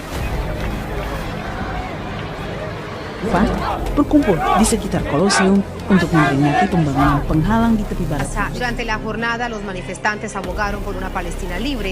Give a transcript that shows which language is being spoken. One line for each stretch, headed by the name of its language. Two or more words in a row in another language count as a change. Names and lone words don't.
Indonesian: Berkumpul di sekitar Kolosium untuk memperingati pembangunan penghalang di tepi barat.
Spanish: Durante la jornada, los manifestantes abogaron por una Palestina libre.